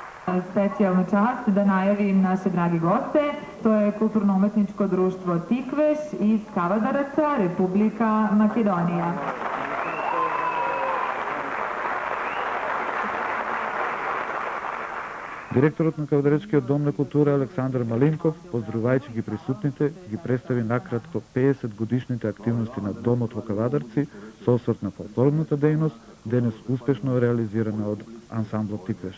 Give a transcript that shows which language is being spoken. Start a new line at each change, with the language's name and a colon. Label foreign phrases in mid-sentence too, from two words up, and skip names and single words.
Serbian: specijalnu čast da najavim naše dragi goste. To je Kulturno-umetničko društvo Tikveš iz Kavadaraca, Republika Makedonija.
Macedonian: Директорот на Кавадаречкиот дом на култура Александар Малинков, поздравувајќи ги присутните, ги представи накратко 50 годишните активности на Домот во Кавадарци со осврт на фолклорната дејност, денес успешно реализирана од ансамблот Тиквеш.